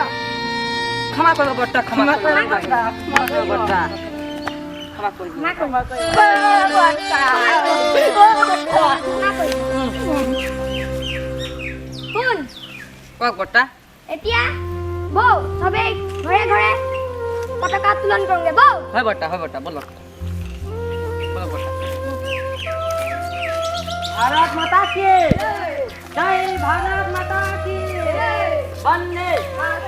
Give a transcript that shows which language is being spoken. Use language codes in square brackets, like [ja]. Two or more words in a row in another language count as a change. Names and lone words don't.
[as] ক্ষমা কৰিব বৰ্তা ক্ষমা কৰিব বৰ্তা ক্ষমা কৰিব শুন কওক বৰ্তা এতিয়া বৌ চবেই ঘৰে ঘৰে পতাকা উত্তোলন কৰোঁগে বৌ। হয় বৰ্তা ব'লক ব'লক বৰ্তা। [hi] भारत माता की जय, भारत माता की वंदे